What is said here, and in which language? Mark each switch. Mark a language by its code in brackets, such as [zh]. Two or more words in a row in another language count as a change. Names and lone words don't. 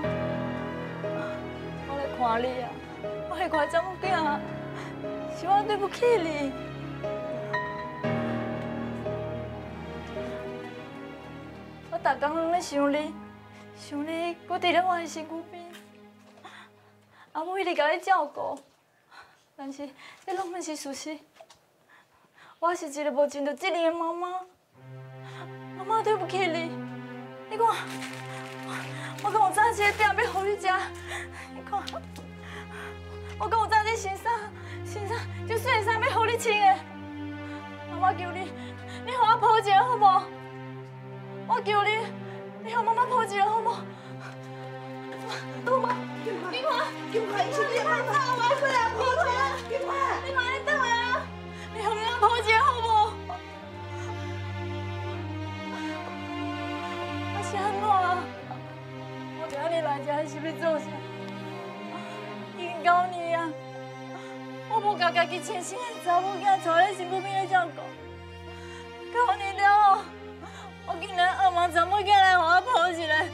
[nan] 我来看你啊！我是怪查某囝，是我对不起你。我逐工拢咧想你，想你搁伫咧我的身躯边，阿母一直甲你照顾，但是这拢毋是事实。我是一个无尽到责任的妈妈，妈妈对不起你。你看，我敢有早起饼要互你食，你看，我敢有早起穿衫，就洗衫要互你穿的。妈妈求你，你互我抱一个好无？我求你，你互妈妈抱一个好无？妈妈，你看，你快走啊！快来抱一个！你快来等啊！你互我抱一个好无？我是安怎啊？我今日来这是要做啥？已经9年啊！我无甲家己亲生的查某囝带咧身躯边咧照顾，9年了后，我竟然渴望查某囝来互我抱一个。